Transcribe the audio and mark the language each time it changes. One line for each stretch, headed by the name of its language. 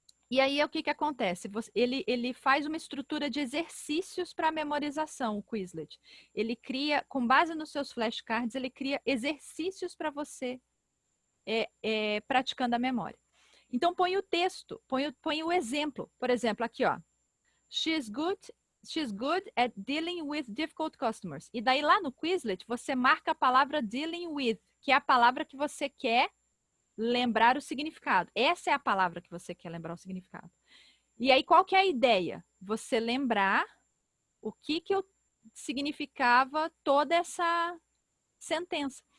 Portuguese: E aí, o que acontece? Ele faz uma estrutura de exercícios para memorização, o Quizlet. Ele cria, com base nos seus flashcards, ele cria exercícios para você praticando a memória. Então, põe o texto, põe o exemplo. Por exemplo, aqui, ó.
English: She's good at dealing with difficult customers.
Portuguese: E daí, lá no Quizlet, você marca a palavra dealing with, que é a palavra que você quer lembrar o significado. Essa é a palavra que você quer lembrar o significado. E aí, qual que é a ideia? Você lembrar o que significava toda essa sentença.